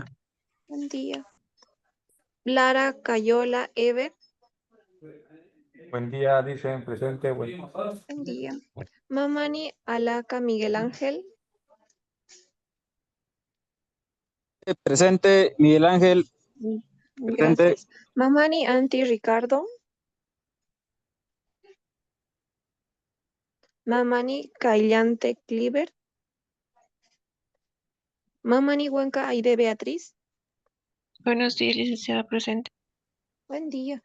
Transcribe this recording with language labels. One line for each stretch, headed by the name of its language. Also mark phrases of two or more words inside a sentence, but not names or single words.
Spanish: Buen día. Lara Cayola Ever. Buen día, dicen presente. Buen día. Mamani Alaca Miguel Ángel. Presente, Miguel Ángel. Presente. Gracias. Mamani Anti Ricardo. Mamani Caillante Cliver. Mamani Huenca Aide Beatriz. Buenos días, licenciada presente. Buen día.